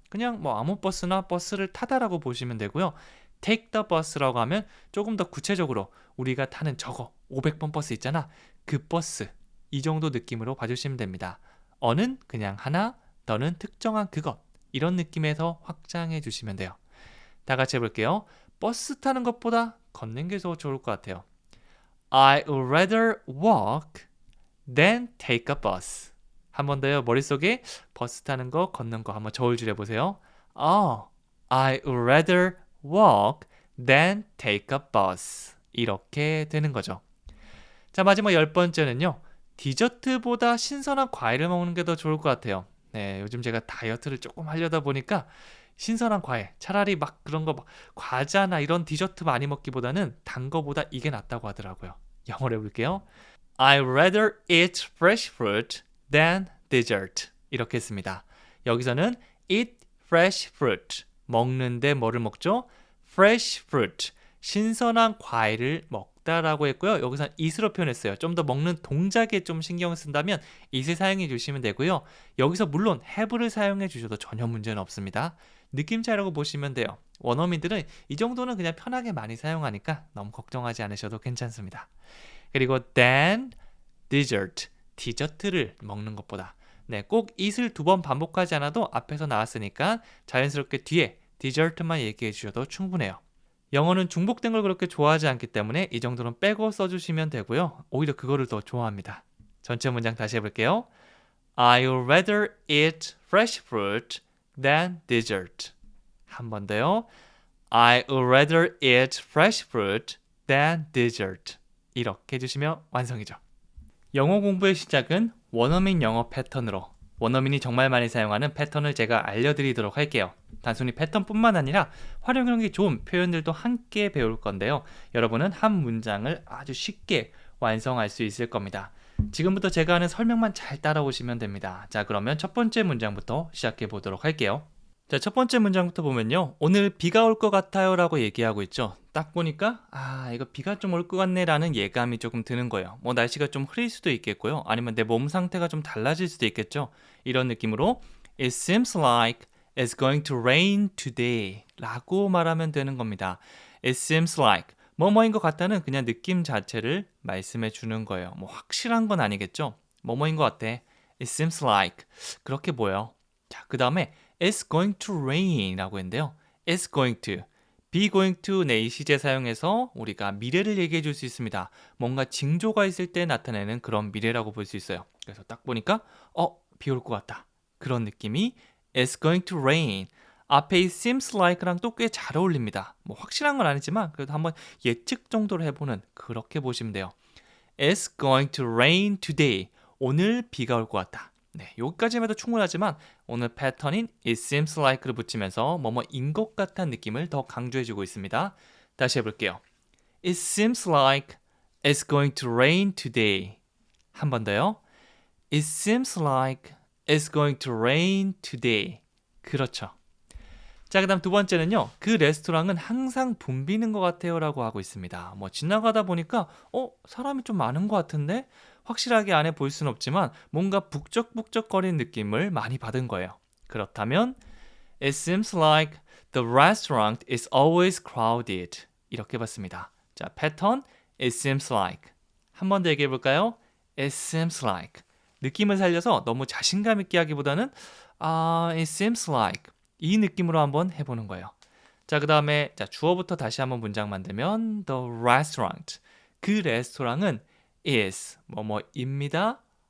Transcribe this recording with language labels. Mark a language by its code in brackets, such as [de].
[ko] 그냥 뭐 아무 버스나 버스를 타다라고 보시면 되고요. [en] take the bus [ko] 라고 하면 조금 더 구체적으로 우리가 타는 저거 500번 버스 있잖아. 그 버스 이 정도 느낌으로 봐주시면 됩니다. 어는 그냥 하나, 더는 특정한 그것 이런 느낌에서 확장해 주시면 돼요. 다 같이 해볼게요. 버스 타는 것보다 걷는 게 더 좋을 것 같아요. [en] I would rather walk than take a bus. [ko] 한 번 더요. 머릿속에 버스 타는 거, 걷는 거 한번 저울질해 보세요. [en] I would rather walk than take a bus. [ko] 이렇게 되는 거죠. 자, 마지막 10번째는요. 디저트보다 신선한 과일을 먹는 게 더 좋을 것 같아요. 네, 요즘 제가 다이어트를 조금 하려다 보니까 신선한 과일, 차라리 막 그런 거 막 과자나 이런 디저트 많이 먹기보다는 단 거보다 이게 낫다고 하더라고요. 영어로 해볼게요. [en] I'd rather eat fresh fruit than dessert. [ko] 이렇게 했습니다. 여기서는 [en] eat fresh fruit. [ko] 먹는데 뭐를 먹죠? [en] fresh fruit. [ko] 신선한 과일을 먹다라고 했고요. 여기서 eat으로 표현했어요. 좀 더 먹는 동작에 좀 신경을 쓴다면 eat을 사용해 주시면 되고요. 여기서 물론 have를 사용해 주셔도 전혀 문제는 없습니다. 느낌 차이라고 보시면 돼요. 원어민들은 이 정도는 그냥 편하게 많이 사용하니까 너무 걱정하지 않으셔도 괜찮습니다. 그리고 [en] then dessert, [ko] 디저트를 먹는 것보다 네, 꼭 it을 2번 반복하지 않아도 앞에서 나왔으니까 자연스럽게 뒤에 dessert만 얘기해 주셔도 충분해요. 영어는 중복된 걸 그렇게 좋아하지 않기 때문에 이 정도는 빼고 써주시면 되고요. 오히려 그거를 더 좋아합니다. 전체 문장 다시 해볼게요. [en] I'd rather eat fresh fruit than dessert. [ko] 한 번 더요. [en] I'd rather eat fresh fruit than dessert. [ko] 이렇게 해주시면 완성이죠. 영어 공부의 시작은 원어민 영어 패턴으로 원어민이 정말 많이 사용하는 패턴을 제가 알려드리도록 할게요. 단순히 패턴뿐만 아니라 활용력이 좋은 표현들도 함께 배울 건데요. 여러분은 한 문장을 아주 쉽게 완성할 수 있을 겁니다. 지금부터 제가 하는 설명만 잘 따라오시면 됩니다. 자, 그러면 첫 번째 문장부터 시작해 보도록 할게요. 자, 첫 번째 문장부터 보면요. 오늘 비가 올 것 같아요 라고 얘기하고 있죠. 딱 보니까 이거 비가 좀 올 것 같네 라는 예감이 조금 드는 거예요. 뭐 날씨가 좀 흐릴 수도 있겠고요. 아니면 내 몸 상태가 좀 달라질 수도 있겠죠. 이런 느낌으로 [en] It seems like it's going to rain today [ko] 라고 말하면 되는 겁니다. [en] It seems like [ko] 뭐뭐인 것 같다는 그냥 느낌 자체를 말씀해 주는 거예요. 뭐 확실한 건 아니겠죠. 뭐뭐인 것 같아. [en] It seems like [ko] 그렇게 보여. 자, 그 다음에 [en] It's going to rain [ko] 라고 했는데요. [en] It's going to, be going to [ko] 네, 시제 사용해서 우리가 미래를 얘기해 줄 수 있습니다. 뭔가 징조가 있을 때 나타내는 그런 미래라고 볼 수 있어요. 그래서 딱 보니까 비 올 것 같다. 그런 느낌이 [en] It's going to rain. [ko] 앞에 [en] it seems like [ko] 랑 또 꽤 잘 어울립니다. 뭐 확실한 건 아니지만 그래도 한번 예측 정도로 해보는 그렇게 보시면 돼요. [en] It's going to rain today. [ko] 오늘 비가 올 것 같다. 네, 여기까지만 해도 충분하지만 오늘 패턴인 [en] it seems like [ko] 를 붙이면서 뭐뭐인 것 같다는 느낌을 더 강조해주고 있습니다. 다시 해볼게요. [en] It seems like it's going to rain today. [ko] 한 번 더요. [en] It seems like it's going to rain today. [ko] 그렇죠. 자, 그 다음 두 번째는요. 그 레스토랑은 항상 붐비는 것 같아요 라고 하고 있습니다. 뭐 지나가다 보니까 사람이 좀 많은 것 같은데 확실하게 안에 볼 수는 없지만 뭔가 북적북적거리는 느낌을 많이 받은 거예요. 그렇다면 [en] It seems like the restaurant is always crowded. [ko] 이렇게 봤습니다. 자, 패턴 [en] It seems like. [ko] 한 번 더 얘기해 볼까요? [en] It seems like. [ko] 느낌을 살려서 너무 자신감 있게 하기보다는 [en] It seems like. [ko] 이 느낌으로 한번 해보는 거예요. 자, 그 다음에 주어부터 다시 한번 문장 만들면 [en] The restaurant. [ko] 그 레스토랑은 is 뭐뭐입니다.